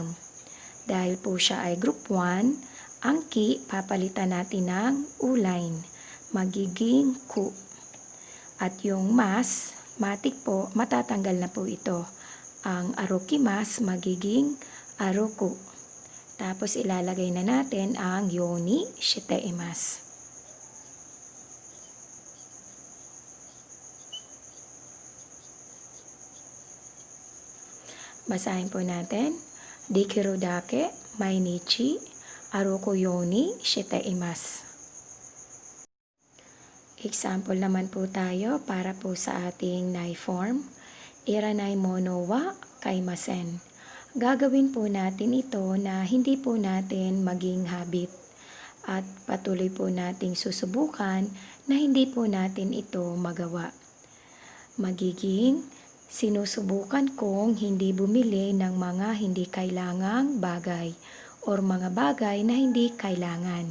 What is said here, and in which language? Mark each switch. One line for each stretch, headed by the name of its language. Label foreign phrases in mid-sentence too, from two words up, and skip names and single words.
Filipino: Dahil po siya ay group 1, ang ki papalitan natin ng u-line. Magiging ku. At yung mas, matik po, matatanggal na po ito. Ang arukimasu magiging aruku. Tapos ilalagay na natin ang
Japanese: ようにしています.
Filipino: Basahin po natin.
Japanese: できるだけ毎日歩くようにしています.
Filipino: Example naman po tayo para po sa ating nai form.
Japanese: いらないものは買いません.
Filipino: Gagawin po natin ito na hindi po natin maging habit at patuloy po nating susubukan na hindi po natin ito magawa. Magiging sinusubukan kong hindi bumili ng mga hindi kailangang bagay or mga bagay na hindi kailangan.